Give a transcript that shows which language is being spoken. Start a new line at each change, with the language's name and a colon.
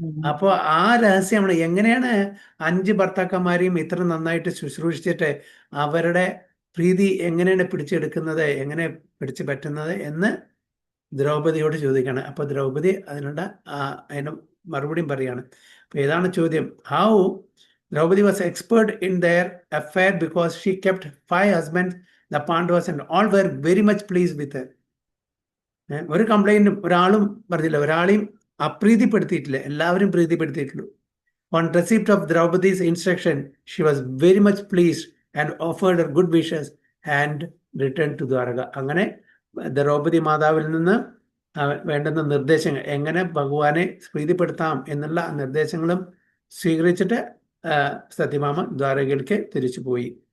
Malayalam: അപ്പോൾ ആ രഹസ്യമാണ് എങ്ങനെയാണ് 5 ഭർത്താക്കന്മാരെയും ഇത്ര നന്നായിട്ട് ശുശ്രൂഷിച്ചിട്ട് അവരുടെ പ്രീതി എങ്ങനെയാണ് പിടിച്ചെടുക്കുന്നത്, എങ്ങനെ പിടിച്ചു പറ്റുന്നത് എന്ന് ദ്രൗപദിയോട് ചോദിക്കുകയാണ്. അപ്പോൾ ദ്രൗപദി അതിന് മറുപടിയും പറയാണ്. അപ്പോൾ ഏതാണ് ചോദ്യം?
English: How Draupadi was expert in their affair because she kept 5 husbands, the Pandavas, and all were very much pleased with her.
Malayalam: ഒരു കംപ്ലൈൻറ്റും ഒരാളും പറഞ്ഞില്ല, ഒരാളെയും അപ്രീതിപ്പെടുത്തിയിട്ടില്ല, എല്ലാവരും പ്രീതിപ്പെടുത്തിയിട്ടുള്ളൂ.
English: On receipt of Draupadi's instruction, she was very much pleased and offered her good wishes and returned to Dwaraka.
Malayalam: അങ്ങനെ ദ്രൗപദി മാതാവിൽ നിന്ന് വേണ്ടുന്ന നിർദ്ദേശങ്ങൾ, എങ്ങനെ ഭഗവാനെ പ്രീതിപ്പെടുത്താം എന്നുള്ള നിർദ്ദേശങ്ങളും സ്വീകരിച്ചിട്ട് സത്യഭാമ ദ്വാരകയിലേക്ക് തിരിച്ചു പോയി.